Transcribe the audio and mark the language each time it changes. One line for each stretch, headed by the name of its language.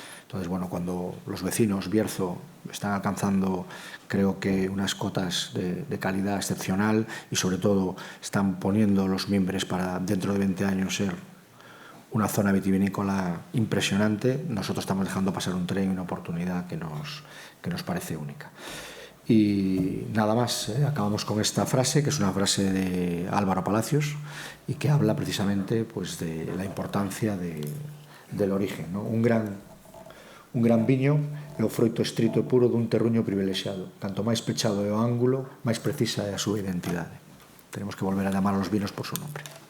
Spanish: Entonces, bueno, cuando los vecinos Bierzo están alcanzando, creo que unas cotas de calidad excepcional, y sobre todo están poniendo los mimbres para dentro de 20 años ser una zona vitivinícola impresionante, nosotros estamos dejando pasar un tren y una oportunidad que nos parece única. Y nada más, acabamos con esta frase, que es una frase de Álvaro Palacios y que habla precisamente pues, de la importancia del origen, ¿no?
Galician: Un gran viño é o froito estrito e puro dun terruño privilexiado. Canto máis pechado é o ángulo, máis precisa é a súa identidade.
Spanish: Tenemos que volver a llamar a los vinos por su nombre.